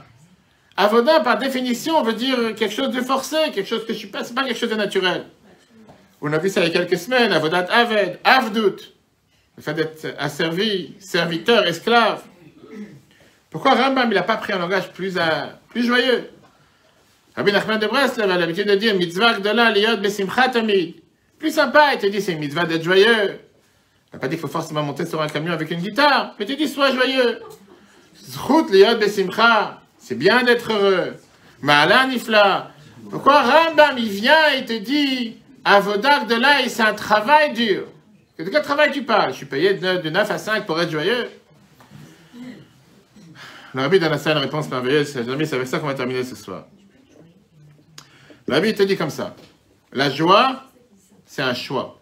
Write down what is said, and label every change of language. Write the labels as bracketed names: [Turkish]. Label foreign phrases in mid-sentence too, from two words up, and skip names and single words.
[French] Avoda, par définition, veut dire quelque chose de forcé, quelque chose que je suis pas, c'est pas quelque chose de naturel. On a vu ça il y a quelques semaines, [Hebrew] עבודת עבד, עבדות, [French] le fait d'être asservi, serviteur, esclave. Pourquoi Rambam, il n'a pas pris un langage plus joyeux? Rabbi Nachman de Breslev a l'habitude de dire [Hebrew] מצוה גדולה להיות בשמחה תמיד. [French] Plus sympa, il te dit c'est une mitzvah d'être joyeux. Il n'a pas dit qu'il faut forcément monter sur un camion avec une guitare, mais il te dit sois joyeux. [Hebrew] זכות להיות בשמחה. [French] C'est bien d'être heureux. [Hebrew] מעלה נפלאה. [French] Pourquoi Rambam, il vient et te dit, [Hebrew] עבודה גדולה, [French] c'est un travail dur. De quel travail tu parles? Je suis payé de 9 à 5 pour être joyeux. Le Rabbi donne à ça une réponse merveilleuse. Les amis, c'est avec ça qu'on va terminer ce soir. Le Rabbi te dit comme ça. La joie, c'est un choix.